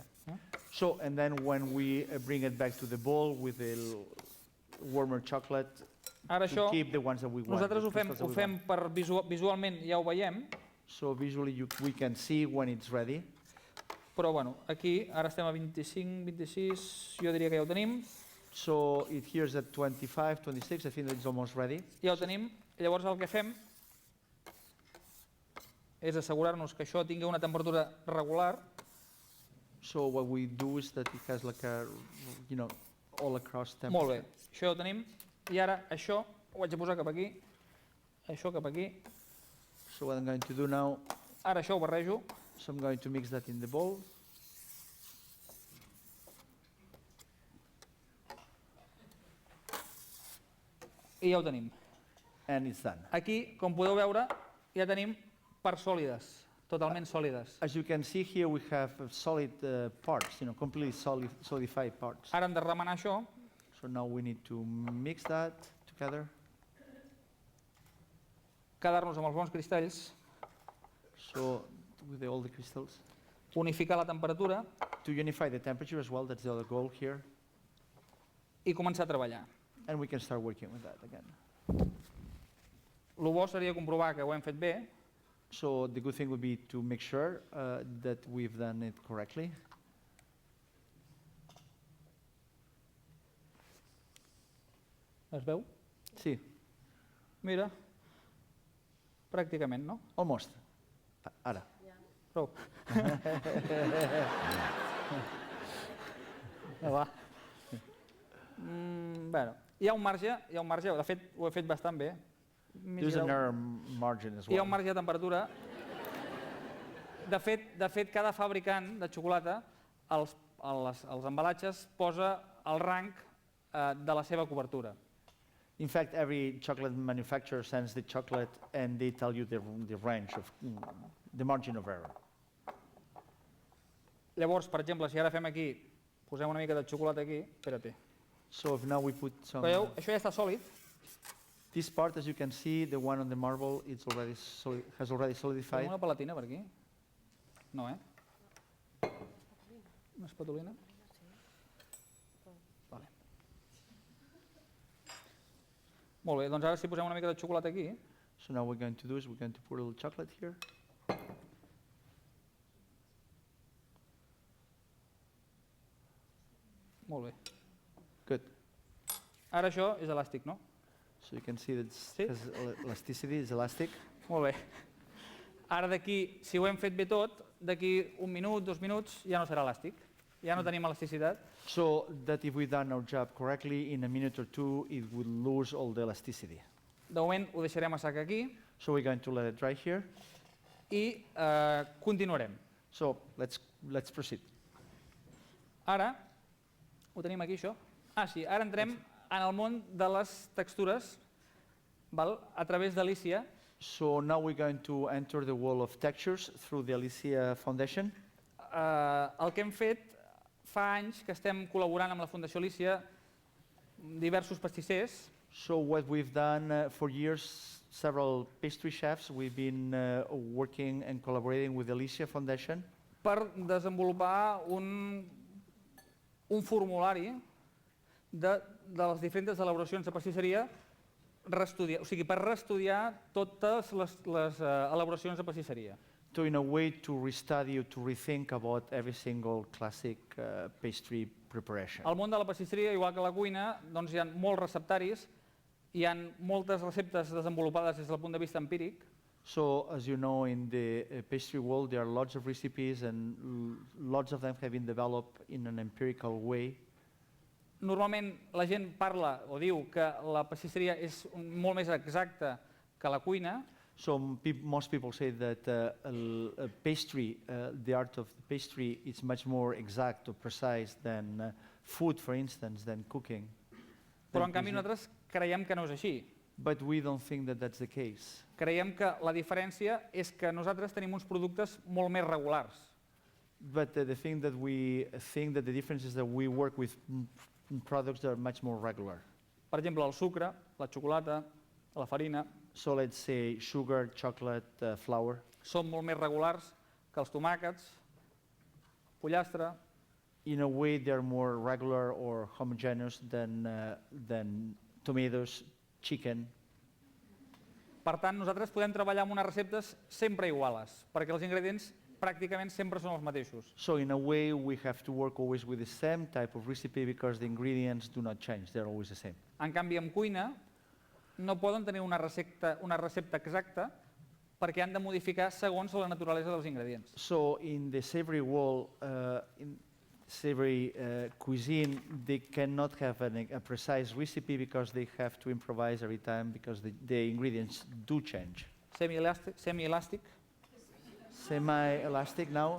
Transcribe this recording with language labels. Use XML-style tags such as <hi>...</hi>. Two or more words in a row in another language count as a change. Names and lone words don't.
<en>So, and then when we bring it back to the bowl with the warmer chocolate,</en> <ca>Ara</ca> <en>to</en> <ca>això,</ca> <en>keep the ones that we want.</en> <ca>nosaltres</ca> <en>the</en> <ca>ho fem</ca> <en>crystals that we want.</en> <ca>per visualment, ja ho veiem,</ca> <en>So visually we can see when it's ready.</en> <ca>Però bueno, aquí ara estem a 25, 26, jo diria que ja ho tenim.</ca> <en>So it here's at 25, 26, I think that it's almost ready.</en> <ca>Ja ho tenim. Llavors el que fem és assegurar-nos que això tingui una temperatura regular.</ca> <en>So what we do is that it has like a, all across temperature.</en> <ca>Molt bé, això ja ho tenim. I ara això ho vaig a posar cap aquí, això cap aquí.</ca> <en>So what I'm going to do now,</en> <ca>Ara això ho barrejo.</ca> <en>so I'm going to mix that in the bowl.</en> <ca>I ja ho tenim.</ca> <en>And it's done.</en> <ca>Aquí, com podeu veure, ja tenim parts sòlides, totalment sòlides.</ca> <en>As you can see here, we have solid parts, completely solidified parts.</en> <ca>Ara hem de remenar això.</ca> <en>So now we need to mix that together.</en> <ca>Quedar-nos amb els bons cristalls,</ca> <en>So with all the crystals.</en> <ca>unificar la temperatura</ca> <en>To unify the temperature as well, that's the other goal here.</en> <ca>i començar a treballar.</ca> <en>And we can start working with that again.</en> <ca>El bo seria comprovar que ho hem fet bé.</ca> <en>So the good thing would be to make sure that we've done it correctly.</en> <ca>Es veu? Sí, Mira, pràcticament, no?</ca> <en>almost. Ara.</en> <ca>Prou. Va. Bueno, hi ha un marge, de fet ho he fet bastant bé.</ca> <en>There's an error margin as</en> <ca>Hi ha</ca> <en>well.</en> <ca>un marge de temperatura. De fet, cada fabricant de xocolata, els embalatges, posa el rang de la seva cobertura.</ca> <en>In fact, every chocolate manufacturer sends the chocolate and they tell you the range of, the margin of error.</en> <ca>Llavors, per exemple, si ara fem aquí, posem una mica de xocolata aquí, espera't.</ca> <en>So if now we put some,</en> <ca>Veieu? Això ja està sòlid.</ca> <en>this part, as you can see, the one on the marble, it's already has already</en> <ca>Tenim</ca> <en>solidified.</en> <ca>una palatina per aquí? No, Una espatulina? Vale. Molt bé, doncs ara si posem una mica de xocolata aquí,</ca> <en>So now what we're going to do is we're going to put a little chocolate here.</en> <ca>molt bé.</ca> <en>Good.</en> <ca>Ara això és elàstic, no?</ca> <en>So you can see that</en> <ca>Sí.</ca> <en>it has elasticity, it's elastic.</en> <ca>Molt bé. Ara d'aquí, si ho hem fet bé tot, d'aquí un minut, 2 minuts, ja no serà elàstic. Ja no tenim elasticitat.</ca> <en>So that if we've done our job correctly, in a minute or two, it would lose all the elasticity.</en> <ca>De moment ho deixarem assecar aquí</ca> <en>So we're going to let it dry here.</en> <ca>i continuarem.</ca> <en>So let's proceed.</en> <ca>Ara, ho tenim aquí, això? Ah, sí, ara entrem en el món de les textures, val? A través d'Alicia.</ca> <en>So now we're going to enter the wall of textures through the Alicia Foundation.</en> <ca>El que hem fet fa anys que estem col·laborant amb la Fundació Alicia, diversos pastissers,</ca> <en>So what we've done for years, several pastry chefs, we've been working and collaborating with the Alicia Foundation</en> <ca>per desenvolupar un formulari de les diferents elaboracions de pastisseria, o sigui, per reestudiar totes les elaboracions de pastisseria.</ca> <en>to, in a way, to restudy or to rethink about every single classic pastry preparation.</en> <ca>Al món de la pastisseria, igual que a la cuina, doncs hi ha molts receptaris, hi ha moltes receptes desenvolupades des del punt de vista empíric.</ca> <en>So, as you know, in the pastry world, there are lots of recipes and lots of them have been developed in an empirical way.</en> <ca>Normalment la gent parla o diu que la pastisseria és molt més exacta que la cuina.</ca> <en>So most people say that pastry, the art of the pastry, is much more exact or precise than food, for instance, than cooking.</en> <ca>Però en canvi nosaltres creiem que no és així.</ca> <en>But we don't think that that's the case.</en> <ca>Creiem que la diferència és que nosaltres tenim uns productes molt més regulars.</ca> <en>But the thing that we think that the difference is that we work with products that are much more regular.</en> <ca>Per exemple, el sucre, la xocolata, la farina,</ca> <en>So let's say sugar, chocolate, flour.</en> <ca>són molt més regulars que els tomàquets, pollastre.</ca> <en>In a way, they're more regular or homogeneous than tomatoes, chicken.</en> <ca>Per tant, nosaltres podem treballar amb unes receptes sempre iguales, perquè els ingredients pràcticament sempre són els mateixos.</ca> <en>So in a way, we have to work always with the same type of recipe because the ingredients do not change. They're always the same.</en> <ca>En canvi, en cuina no poden tenir una recepta exacta perquè han de modificar segons la naturalesa dels ingredients.</ca> <en>So in the savory world, in savory cuisine, they cannot have a precise recipe because they have to improvise every time because the ingredients do change.</en> <ca>Semi-elàstic</ca> <en>Semi-elastic now.</en>